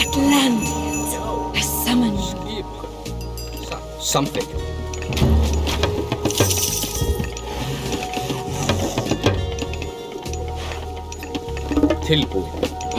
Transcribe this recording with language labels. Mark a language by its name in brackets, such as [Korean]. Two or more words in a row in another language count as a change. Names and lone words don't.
[English] Atlanteans. I summon you. [Icelandic] Skipan. Satt. Samþykkt. Tilbúin. Já.